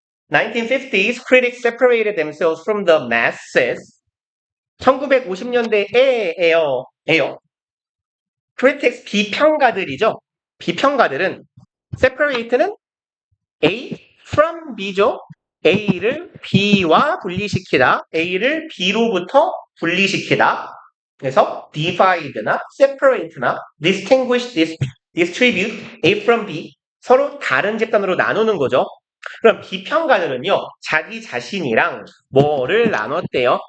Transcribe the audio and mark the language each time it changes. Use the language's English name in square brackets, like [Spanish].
[English] 1950s, critics separated themselves from the masses. [Korean] 1950년대에요. critics, 비평가들이죠. 비평가들은 separate는 A from B죠. A를 B와 분리시키다. A를 B로부터 분리시키다. 그래서 divide나 separate나 distinguish, distribute A from B 서로 다른 집단으로 나누는 거죠. 그럼 비평가들은요, 자기 자신이랑 뭐를 나눴대요?